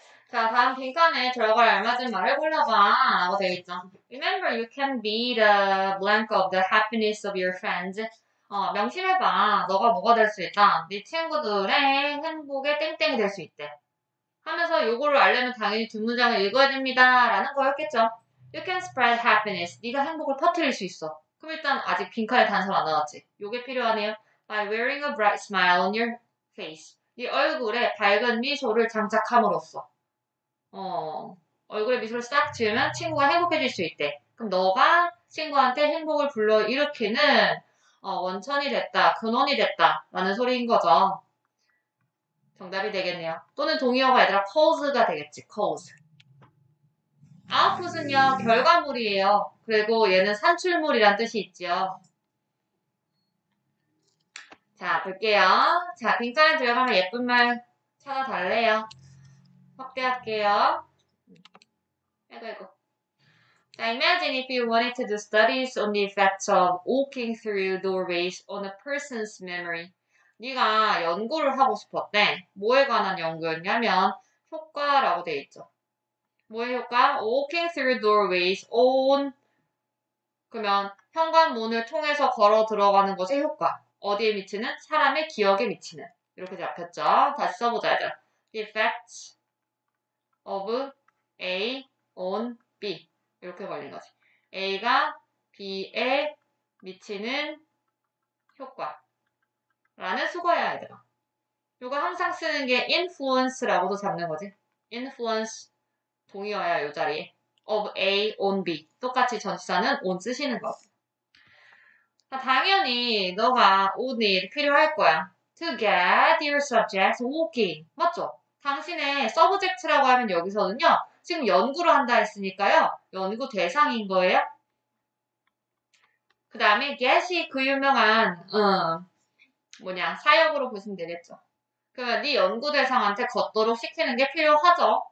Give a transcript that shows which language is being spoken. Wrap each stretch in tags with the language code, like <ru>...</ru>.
<ko>자, 다음 빈칸에 들어갈 알맞은 말을 골라봐 라고 되어 있죠.</ko> <en>Remember, you can be the blank of the happiness of your friends.</en> <ko>명심해봐. 너가 뭐가 될 수 있다. 네 친구들의 행복의 땡땡이 될 수 있대. 하면서 요거를 알려면 당연히 뒷문장을 읽어야 됩니다. 라는 거였겠죠.</ko> <en>You can spread happiness.</en> <ko>네가 행복을 퍼뜨릴 수 있어. 그럼 일단 아직 빈칸에 단서가 안 나왔지. 요게 필요하네요.</ko> <en>By wearing a bright smile on your face.</en> <ko>네 얼굴에 밝은 미소를 장착함으로써. 얼굴에 미소를 싹 지으면 친구가 행복해질 수 있대. 그럼 너가 친구한테 행복을 불러일으키는 원천이 됐다, 근원이 됐다 라는 소리인 거죠. 정답이 되겠네요. 또는 동의어가 아니라 cause가 되겠지.</ko> <en>cause.</en> <ko>output은요 결과물이에요. 그리고 얘는 산출물이란 뜻이 있지요. 자 볼게요. 자 빈칸에 들어가면 예쁜 말 찾아달래요. 확대할게요. 아이고.</ko> <en>자, imagine if you wanted to do studies on the effects of walking through doorways on a person's memory.</en> <ko>네가 연구를 하고 싶었대. 뭐에 관한 연구였냐면 효과라고 돼 있죠. 뭐의 효과?</ko> <en>Walking through doorways on</en> <ko>그러면 현관문을 통해서 걸어 들어가는 것의 효과. 어디에 미치는? 사람의 기억에 미치는. 이렇게 잡혔죠. 다시 써보자 얘들아.</ko> <en>The effects of A on B.</en> <ko>이렇게 걸린 거지. A가 B에 미치는 효과. 라는 수거야, 얘들아. 이거 항상 쓰는 게 influence라고도 잡는 거지. influence 동의어야, 요 자리에.</ko> <en>of A on B.</en> <ko>똑같이 전치사는 on 쓰시는 거지. 당연히 너가 on이 필요할 거야.</ko> <en>To get your subject walking.</en> <ko>맞죠? 당신의 subject라고 하면 여기서는요. 지금 연구를 한다 했으니까요. 연구 대상인 거예요. 그 다음에 get이 그 유명한 사역으로 보시면 되겠죠. 그러면 네 연구 대상한테 걷도록 시키는 게 필요하죠.</ko>